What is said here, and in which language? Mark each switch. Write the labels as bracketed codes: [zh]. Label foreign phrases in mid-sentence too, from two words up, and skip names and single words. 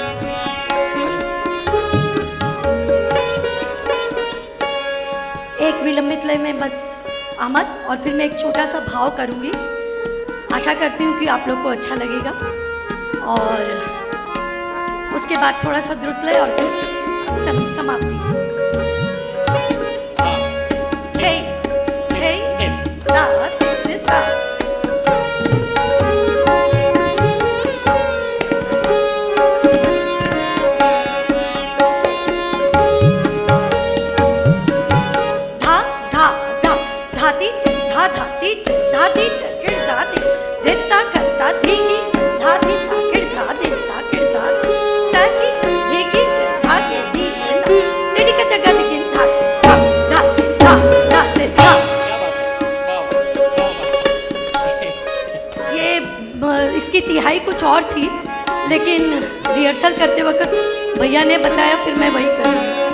[hi] एक विलंबित लय में बस आमद, और फिर मैं एक छोटा सा भाव करूंगी। आशा करती हूँ कि आप लोग को अच्छा लगेगा, और उसके बाद थोड़ा सा द्रुत लय और फिर समाप्ति। थे थे ता थे ता। धा धा धा धाती धा धाती धाती किड़ धाती धित्ता करता धीगी धाती ताकिड़ धाती ताकिड़ धाती ताकी धीगी धाके धीगना तिड़ी का जगह दिखिन धा धा धाती धा धाते धा। क्या बात है, वाह वाह, वाह वाह। ये इसकी तिहाई कुछ और थी, लेकिन रिहर्सल करते वक्त भैया ने बताया, फिर मैं वही कर रही हूँ।